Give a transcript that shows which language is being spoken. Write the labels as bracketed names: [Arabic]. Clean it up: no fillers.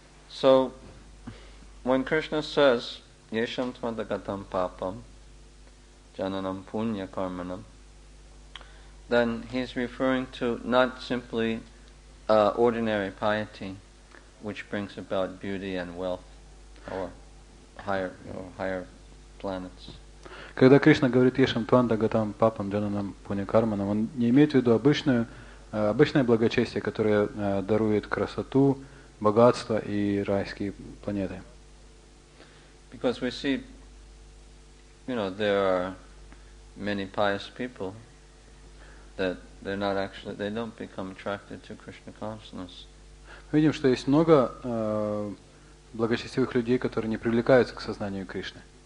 [English] So, when Krishna says, Yesham tvadagatam papam, jananam punya karmanam, then he's referring to not simply ordinary piety, which brings about beauty and wealth, or higher planets. [Russian] Когда Кришна говорит Ешам Твандагатам Папам Джананам Пунякарманам, он не имеет в виду обычное благочестие, которое дарует красоту, богатство и райские планеты. [English] Because we see, there are many pious people that they don't become attracted to Krishna consciousness. [Russian] Мы видим, что есть много благочестивых людей, которые не привлекаются к сознанию Кришны.